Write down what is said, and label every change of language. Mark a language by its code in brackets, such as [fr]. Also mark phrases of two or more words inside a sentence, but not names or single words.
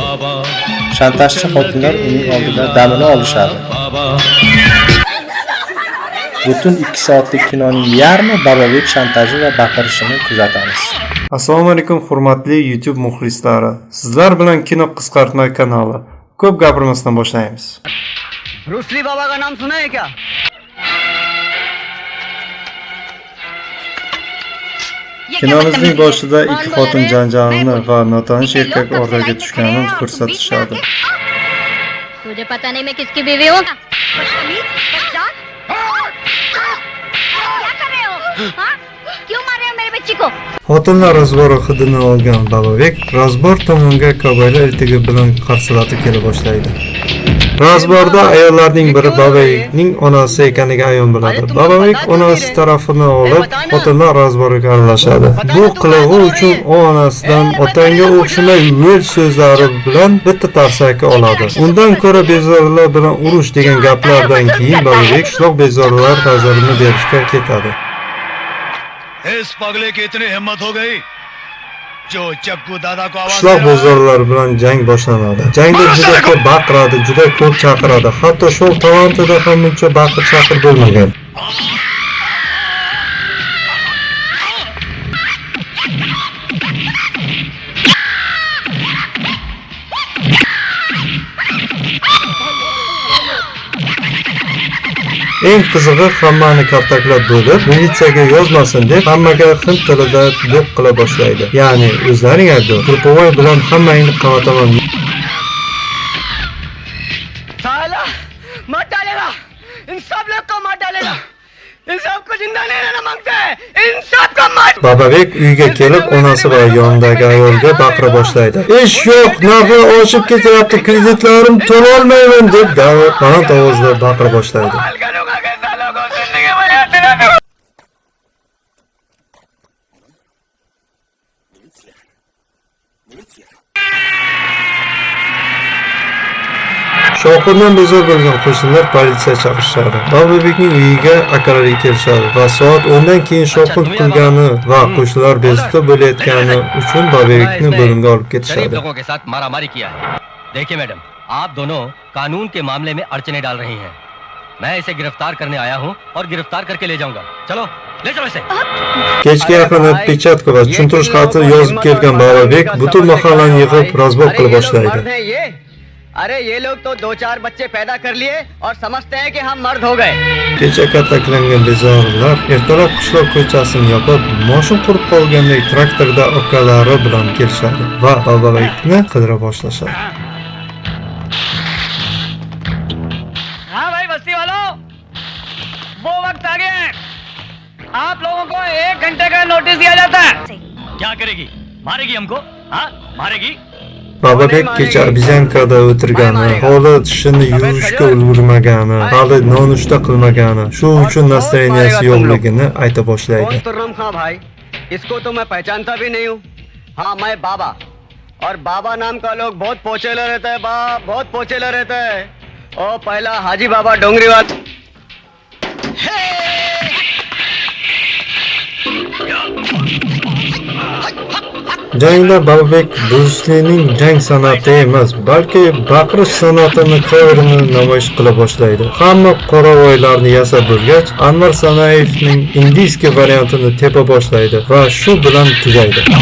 [uz] Shantajchi xotinlar uning oldida damini olishadi. Butun 2 soatlik kinoning yarmi Bababek shantaji va baqirishini kuzatamiz. Assalomu alaykum hurmatli YouTube muxlislari. Sizlar bilan Kino qisqartma kanali. Ko'p gapirmasdan boshlaymiz. [hi] ब्रूस ली बाबा का नाम सुना है क्या? [uz] Kinomizning boshida ikki xotin janjalini va notanish erkak o'rtaga tushganini ko'rsatishadi. [hi] तुझे पता नहीं मैं किसकी बीवी हूँ? क्यों मार रहे हो मेरे बच्ची को? [uz] Xotinlar razbori hidini olgan Bababek razbor tomonga kobaylar ertagi bilan qarsillatib kela boshlaydi. Razborda ayollarning biri Bababekning onasi ekaniga ayon bo'ladi. Bababek onasi tarafini olib, xotinlar razboriga aralashadi. Bu qilig'i uchun onasidan otangga o'xshamay yo'l so'zlari bilan bitta tarsaki oladi. Undan ko'ra bezorilar bilan urush degan gaplardan keyin Bababek qishloq bezorilar nazarini berishga ketadi. [hi] इस पगले की इतनी हिम्मत हो गई जो चक्कू दादा को आवाज [uz] Qishloq bezorilar bilan jang boshlanadi. Jangda juda ko'p baqiradi, juda ko'p chaqiradi. Hatto shu talantida ham buncha baqir-chaqir bo'lmagan. Eng qizig'i hammani kaltaklab bo'lib, militsiyaga yozmasin deb hammaga hind tilida do'q qila boshlaydi. Ya'ni o'zlaring aytdi, Turpovoy bilan hammangni qamataman. [hi] साला मत डालेगा, इन सब लोग को मत डालेगा, इन सबको जिंदा नहीं रहना मांगते हैं, इन सबको मत. [uz] Bababek uyga kelib, onasi va yonidagi ayolga baqira boshlaydi. Ish yo'q, narxi oshib ketyapti, kreditlarim to'la olmayman deb baland ovozda baqira boshlaydi. Shovqindan bezor bo'lgan qo'shnilar politsiya chaqirishadi. Bababekning uyiga akalari kelishadi va soat 10 dan keyin shovqin qilgani va qo'shnilar bezovta bo'layotgani uchun Bababekni bo'limga olib ketishadi. [hi] लोगों के साथ मारामारी किया है। देखिए मैडम, आप दोनों कानून के मामले में अड़चने डाल रही हैं। मैं इसे गिरफ्तार करने आया हूँ और गिरफ्तार करके ले जाऊंगा। चलो, ले चलो इसे। [uz] Kechga yaqin pechatka va tushuntirish xati yozib kelgan Bababek butun mahallani yig'ib razbor qila boshlaydi. [hi] अरे ये लोग तो 2-4 बच्चे पैदा कर लिए और समझते हैं कि हम मर्द हो गए. [uz] Kecha kaltaklangan bezorilar ertalab qishloq ko'chasini yopib, moshin qurib qolgandek traktorda okalari bilan kelishadi va Bababekni qidira boshlashadi. [hi] हाँ भाई बस्ती वालों, वो वक्त आ गया है. आप लोगों को 1 घंटे का नोटिस दिया जाता है. क्या करेगी? मारेगी हमको? हाँ, मारेगी? [uz] Bababek kecha obizyankada o'tirgani, holi tishini yuvishga ulgurmagani, hali nonushta qilmagani, shu uchun настроенияsi yo'qligini ayta boshlaydi. [hi] तुर्रम खां भाई, इसको तो मैं पहचानता भी नहीं हूँ. हाँ मैं बाबा, और बाबा नाम का लोग बहुत पोचेला रहता है. बाप बहुत पोचेला रहता है. ओ पहला हाजी बाबा डोंगरीवाल. [uz] Jangda Bababek Bruce Lee'ning jang san'ati emas, balki baqirish san'atini qayrini namoyish qila boshlaydi. Hamma qoravoylarni yasab bo'lgach, Anvar Sanayevning indiyskiy variantini tepa boshlaydi va shu bilan tugaydi.